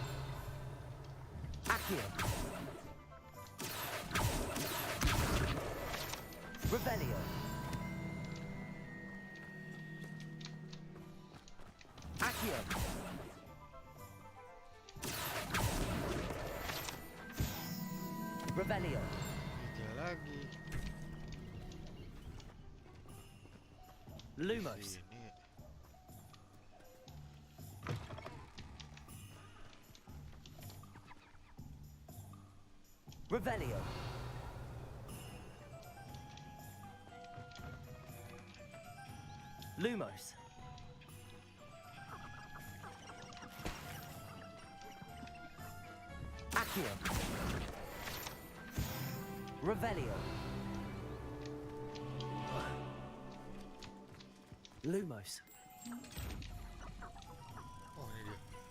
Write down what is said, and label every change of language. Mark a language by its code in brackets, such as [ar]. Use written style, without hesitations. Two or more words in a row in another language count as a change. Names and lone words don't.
[id] Accio. Revelio. Accio. Revelio. Tiga lagi. Lumos. Sini. Revelio. Lumos. Accio. Revelio. Lumos. Oh, ini dia.